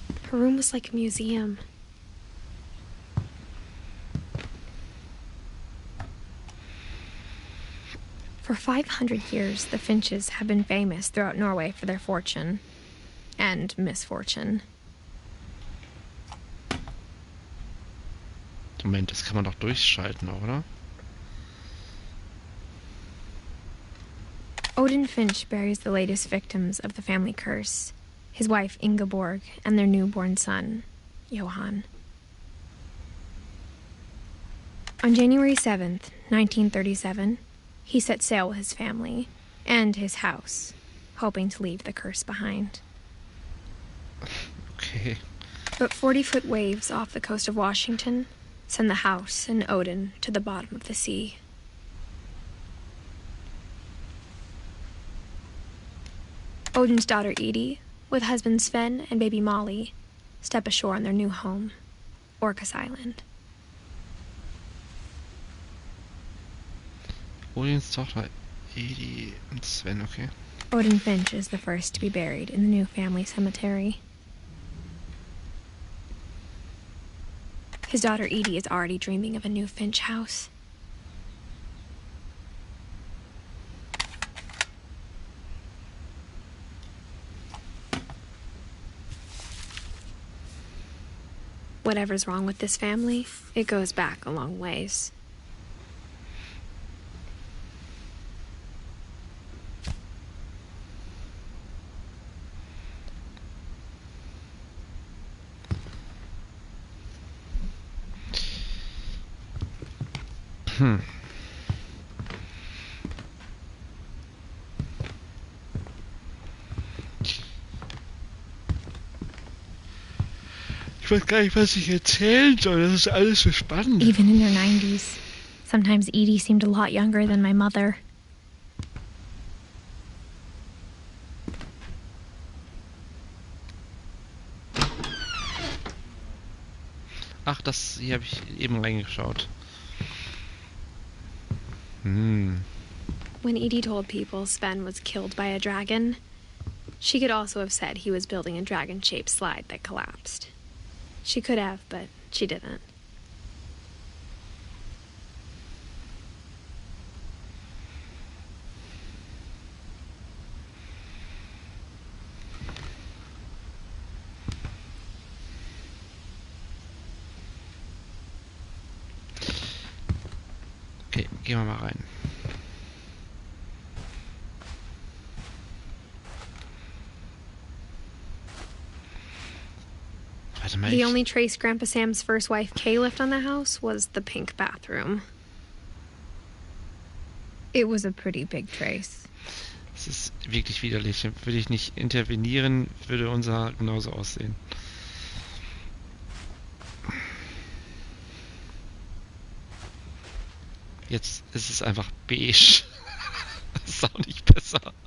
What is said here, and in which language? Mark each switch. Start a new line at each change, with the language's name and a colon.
English: Her room was like a museum. For 500 years, the Finches have been famous throughout Norway for their fortune and misfortune.
German: Moment, das kann man doch durchschalten, oder?
English: Odin Finch buries the latest victims of the family curse, his wife Ingeborg and their newborn son, Johan. On January 7th, 1937, he set sail with his family and his house, hoping to leave the curse behind. Okay. But 40-foot waves off the coast of Washington send the house and Odin to the bottom of the sea. Odin's daughter Edie, with husband Sven and baby Molly, step ashore on their new home, Orcas Island.
German: Odins Tochter Edie und Sven, okay.
English: Odin Finch is the first to be buried in the new family cemetery. His daughter Edie is already dreaming of a new Finch house. Whatever's wrong with this family, it goes back a long ways.
German: Ich weiß gar nicht, was ich erzählen soll. Das ist alles so spannend.
English: Even in her 90s, sometimes Edie seemed a lot younger than my mother.
German: Ach, das hier habe ich eben reingeschaut. Hm.
English: When Edie told people Sven was killed by a dragon, she could also have said he was building a dragon-shaped slide that collapsed. She could have, but she didn't.
German: Okay, gehen wir mal rein. Warte mal,
English: The only trace Grandpa Sam's first wife Kay left on the house was the pink bathroom. It was a pretty big trace.
German: Es ist wirklich widerlich. Würde ich nicht intervenieren, würde unser genauso aussehen. Jetzt ist es einfach beige. Das ist auch nicht besser.